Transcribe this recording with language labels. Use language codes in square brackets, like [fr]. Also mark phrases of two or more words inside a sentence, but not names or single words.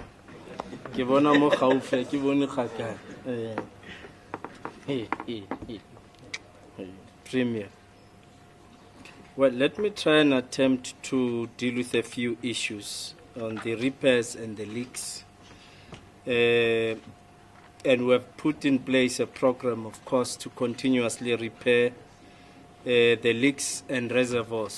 [tn] Ke bona mo gaufi, ke bone kgakala. [en] Premier. Well, let me try and attempt to deal with a few issues on the repairs and the leaks. And we have put in place a program, of course, to continuously repair the leaks and reservoirs.